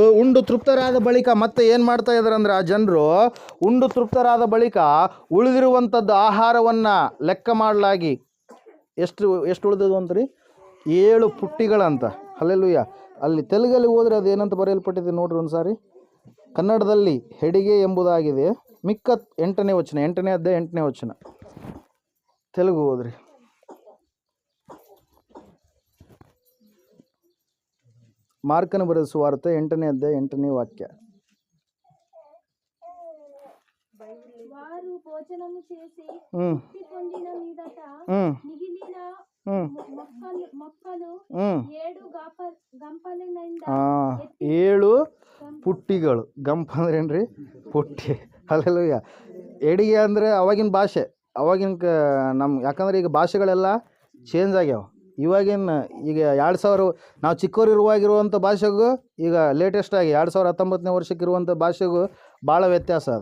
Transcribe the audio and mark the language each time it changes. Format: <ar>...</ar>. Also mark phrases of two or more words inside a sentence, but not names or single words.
<kn>ಉಂಡು ತೃಪ್ತರಾದ ಬಳಿಕ ಮತ್ತೆ ಏನು ಮಾಡ್ತಾ ಇದ್ದಾರೆ ಅಂದರೆ, ಆ ಜನರು ಉಂಡು ತೃಪ್ತರಾದ ಬಳಿಕ ಉಳಿದಿರುವಂಥದ್ದು ಆಹಾರವನ್ನು ಲೆಕ್ಕ ಮಾಡಲಾಗಿ ಎಷ್ಟು ಉಳಿದದು ಅಂತ್ರಿ? 7 ಪುಟ್ಟಿಗಳಂತ. ಹಲ್ಲೆಲೂಯಾ. ಅಲ್ಲಿ ತೆಲುಗಲ್ಲಿ ಹೋದರೆ ಅದು ಏನಂತ ಬರೆಯಲ್ಪಟ್ಟಿದೆ ನೋಡ್ರಿ ಒಂದು ಸಾರಿ. ಕನ್ನಡದಲ್ಲಿ ಹೆಡಿಗೆ ಎಂಬುದಾಗಿದೆ. ಮಿಕ್ಕ 8ನೇ ವಚನ, 8ನೇ ಅಧ್ಯಾಯ 8ನೇ ವಚನ. ತೆಲುಗು ಹೋದ್ರಿ. ಮಾರ್ಕನು ಬರೆದ ಸುವಾರ್ತೆ 8ನೇ ಅಧ್ಯಾಯ 8ನೇ ವಾಕ್ಯ.</kn> <te>వారు భోజనము చేసి తృప్తి పొందిన మీదట మిగిలిన మొక్కలు 7 గంపల నిండా</te> <kn>7 ಪುಟ್ಟಿಗಳು. ಗಂಪ ಅಂದ್ರೆ ಏನ್ರಿ? ಪುಟ್ಟಿ. ಹಲ್ಲೆಲೂಯಾ. ಎಡಿಗೆ ಅಂದರೆ ಅವಾಗಿನ ಭಾಷೆ, ಅವಾಗಿನ ನಮ್ಮ ಯಾಕಂದ್ರೆ ಈಗ ಭಾಷೆಗಳೆಲ್ಲ ಚೇಂಜ್ ಆಗ್ಯಾವ. ಈಗ 2000 ನಾವು ಚಿಕ್ಕವರಿರುವಾಗಿರುವಂಥ ಭಾಷೆಗೂ ಈಗ ಲೇಟೆಸ್ಟಾಗಿ 2019ನೇ ವರ್ಷಕ್ಕಿರುವಂಥ ಭಾಷೆಗೂ ಭಾಳ ವ್ಯತ್ಯಾಸ ಅದು.</kn>